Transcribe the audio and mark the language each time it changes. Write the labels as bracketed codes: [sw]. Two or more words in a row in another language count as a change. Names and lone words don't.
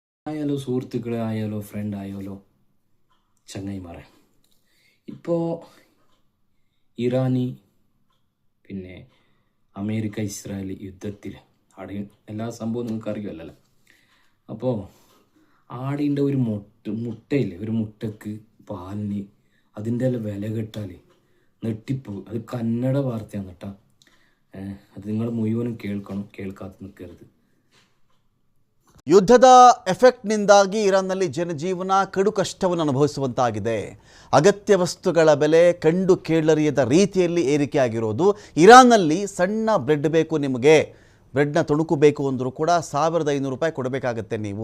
[ml] ആയാലോ സുഹൃത്തുക്കളെ ആയാലോ ഫ്രണ്ട് ആയാലോ ചങ്ങായിമാരെ, ഇപ്പോൾ ഇറാനി പിന്നെ അമേരിക്ക ഇസ്രായേൽ യുദ്ധത്തിൽ ആടെ എല്ലാ സംഭവവും നിങ്ങൾക്ക് അറിയുമല്ലോ. അപ്പോൾ ആടിൻ്റെ ഒരു മുട്ടയില്ലേ, ഒരു മുട്ടക്ക് പാലിന് അതിൻ്റെ എല്ലാം വില കേട്ടാൽ നെട്ടിപ്പോവും. അത് കന്നഡ വാർത്തയാണ് കേട്ടോ. അത് നിങ്ങൾ മുഴുവനും കേൾക്കണം, കേൾക്കാത്ത നിൽക്കരുത്. [kn] ಯುದ್ಧದ ಎಫೆಕ್ಟ್ನಿಂದಾಗಿ ಇರಾನ್ನಲ್ಲಿ ಜನಜೀವನ ಕಡು ಕಷ್ಟವನ್ನು ಅನುಭವಿಸುವಂತಾಗಿದೆ. ಅಗತ್ಯ ವಸ್ತುಗಳ ಬೆಲೆ ಕಂಡು ಕೇಳರಿಯದ ರೀತಿಯಲ್ಲಿ ಏರಿಕೆ ಆಗಿರೋದು. ಇರಾನ್ನಲ್ಲಿ ಸಣ್ಣ ಬ್ರೆಡ್ ಬೇಕು, ನಿಮಗೆ ಬ್ರೆಡ್ನ ತುಣುಕು ಬೇಕು ಅಂದರೂ ಕೂಡ 1500 ರೂಪಾಯಿ ಕೊಡಬೇಕಾಗತ್ತೆ ನೀವು.